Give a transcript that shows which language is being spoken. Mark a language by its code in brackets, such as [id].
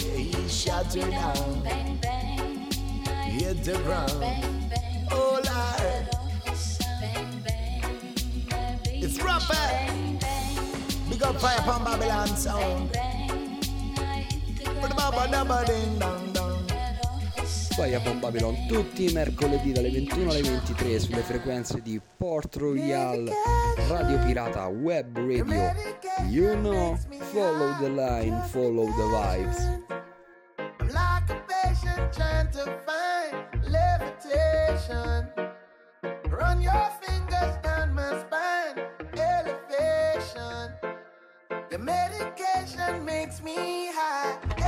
[en] He shot you down. Bang, bang. Hit the ground. Bang, bang. Oh Lord. It's rapper. We got fire from Babylon sound. Bang, bang. [it] Fire upon Babylon tutti i mercoledì dalle 21 alle 23 sulle frequenze di Port Royal Radio Pirata Web Radio. [en] You know, follow the line, follow the vibes. I'm like a patient trying to find levitation. Run your fingers down my spine, elevation. The medication makes me high.